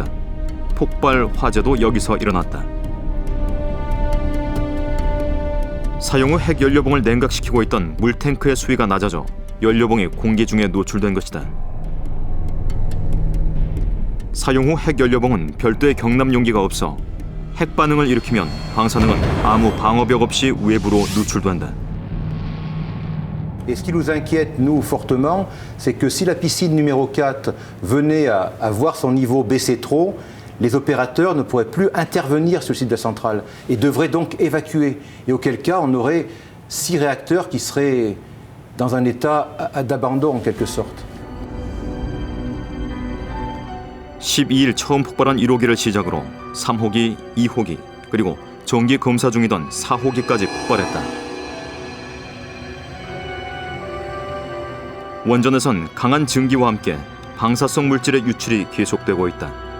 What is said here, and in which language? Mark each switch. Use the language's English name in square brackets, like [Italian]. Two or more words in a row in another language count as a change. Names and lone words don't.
[Korean] 폭발 화재도 여기서 일어났다. 사용 후 핵 연료봉을 냉각시키고 있던 물탱크의 수위가 낮아져 연료봉이 공기 중에 노출된 것이다. 사용 후 핵 연료봉은 별도의 경납 용기가 없어 핵 반응을 일으키면 방사능은 아무 방어벽 없이 외부로 누출된다. [French] Et ce qui nous inquiète, nous, fortement, c'est que si la piscine numéro 4 venait à voir son niveau baisser trop, les opérateurs ne pourraient plus intervenir sur le site de la centrale et devraient donc évacuer. Et auquel cas, on aurait 6 réacteurs qui seraient dans un état d'abandon en quelque sorte. [Korean] 12일 처음 폭발한 1호기를 시작으로 3호기, 2호기, 그리고 정기 검사 중이던 4호기까지 폭발했다. 원전에선 강한 증기와 함께 방사성 물질의 유출이 계속되고 있다.